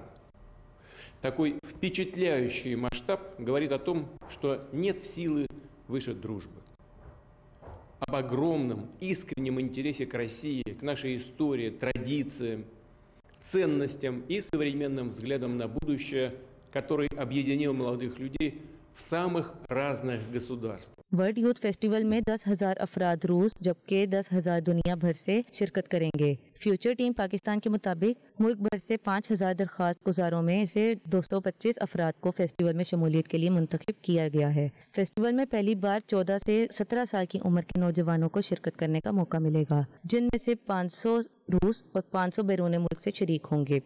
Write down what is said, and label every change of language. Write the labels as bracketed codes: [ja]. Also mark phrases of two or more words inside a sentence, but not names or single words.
[ru] Такой впечатляющий масштаб говорит о том, что нет силы выше дружбы. Об огромном, искреннем интересе к России, к нашей истории, традициям, ценностям и современным взглядам на будущее, который объединил молодых людей в самых разных गसूदार्स्थ। [ur] ورلڈ یوتھ فیسٹیول میں 10,000 افراد روس جبکہ 10,000 دنیا بھر سے شرکت کریں گے. فیوچر ٹیم پاکستان کے مطابق ملک بھر سے 5,000 درخواست گزاروں میں سے 225 افراد کو فیسٹیول میں شمولیت کے لیے منتخب کیا گیا ہے. فیسٹیول میں پہلی بار 14 سے 17 سال کی عمر کے نوجوانوں کو شرکت کرنے کا موقع ملے گا، جن میں سے 500 روس اور 500 بیرون ملک سے شریک ہوں گے.